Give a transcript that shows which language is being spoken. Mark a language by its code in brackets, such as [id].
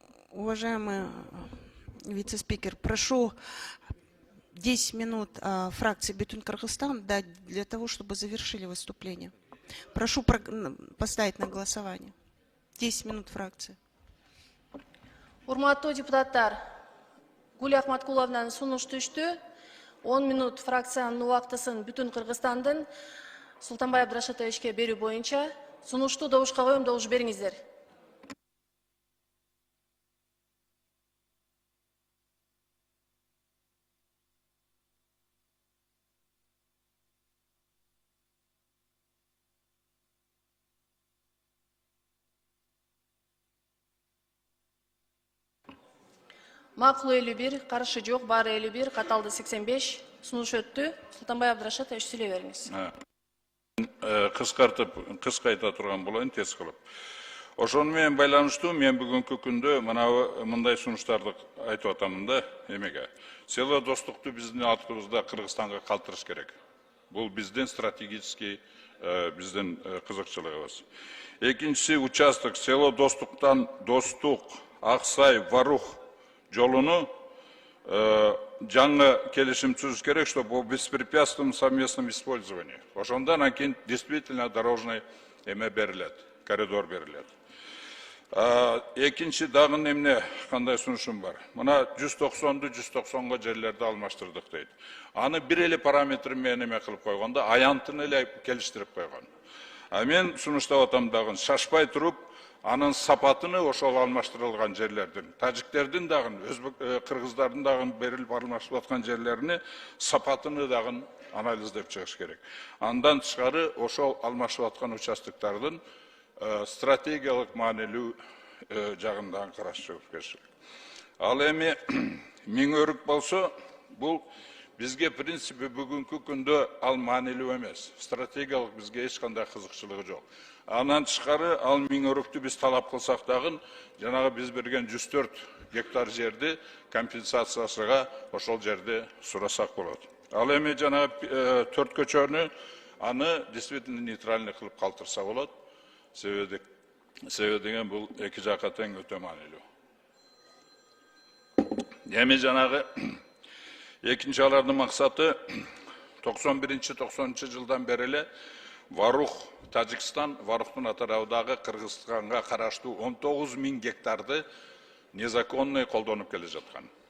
[ru] Уважаемый вице-спикер, прошу 10 минут фракции Бүтүн Кыргызстан дать для того, чтобы завершили выступление. Прошу поставить на голосование. 10 минут фракции. [ky] Урматтуу депутаттар, Гүл Ахматкуловнан сунуш түштү. 10 минут фракциянын убактысын Бүтүн Кыргызстандын Султанбай Абдрашитовичке берүү боюнча сунушту добушка коем, добуш бериңиздер. Макул 51, каршы жок, баары 51, каталды 85, сунуш өттү. Султанбай Абдрашитович, сүйлөй бериңиз. Кыска айта турган болоюн, тез кылып. Ошону менен байланыштуу мен бүгүнкү күндө мындай сунуштарды айтып атамын да, эмеге. Село достукту биздин атыбызда Кыргызстанга калтырыш керек. Бул биздин стратегический биздин кызыкчылыгыбыз. Экинчиси участок село достуктан Достук, Аксай, Варух жолуну жаңы келишим түзүш керек, чтобы по беспрепятственном совместном использовании. Ошондон анан действительно дорожный эме берилет, коридор берилет. Экинчи дагы эмне кандай сунушум бар. Мына 190ду 190го жерлерди алмаштырдык дейт. Аны бир эле параметр менен эме кылып койгондо аянтын эле келиштирип койгон. Мен сунуштап атам дагы шашпай туруп анын сапатыны ошол алмаштырылган жерлердин, тажиктердин дагы, кыргыздардын дагы берилип алмашып аткан жерлерини сапатыны дагы анализдеп чыгыш керек. Андан тышкары ошол алмашып аткан участоктардын стратегиялык маанилүү жагынан караш керек. Ал эми миң өрүк болсо, бул бизге принципи бүгүнкү күндө ал маанилүү эмес. Стратегиялык бизге эч кандай кызыкчылыгы жок. Андан тышкары ал миң өрүктү биз талап кылсак дагы, жанагы биз берген 104 гектар жерди компенсациясыга ошол жерди сурасак болот. Ал эми жанагы 4 көчөнү аны действительно нейтральный кылып калтырса болот. Себеби деген бул эки жакка тең өтө маанилүү. Эми жанагы экинчи алардын максаты 91-90 жылдан бери эле Варух, Тажикстан, Варухтун атарабындагы Кыргызстанга караштуу 19 000 гектарды незаконный колдонуп келе жаткан.